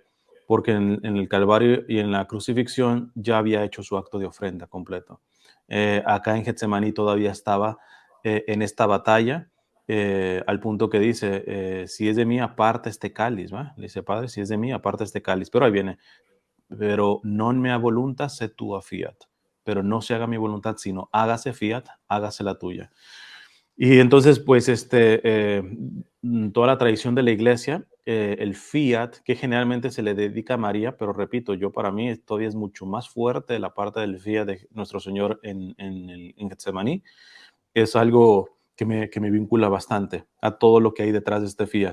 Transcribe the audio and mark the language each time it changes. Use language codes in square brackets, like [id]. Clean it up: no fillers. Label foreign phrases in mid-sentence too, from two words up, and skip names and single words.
[es] Porque en el Calvario y en la crucifixión ya había hecho su acto de ofrenda completo. Acá en Getsemaní todavía estaba en esta batalla, al punto que dice, si es de mí, aparta este cáliz, ¿va? Le dice, Padre, si es de mí, aparta este cáliz. Pero ahí viene, pero [la] non mea voluntas se tua fiat, [es] pero no se haga mi voluntad, sino hágase fiat, hágase la tuya. Y entonces, pues, toda la tradición de la iglesia, el fiat, que generalmente se le dedica a María, pero repito, yo para mí todavía es mucho más fuerte la parte del fiat de nuestro Señor en Getsemaní, es algo que me vincula bastante a todo lo que hay detrás de este fiat.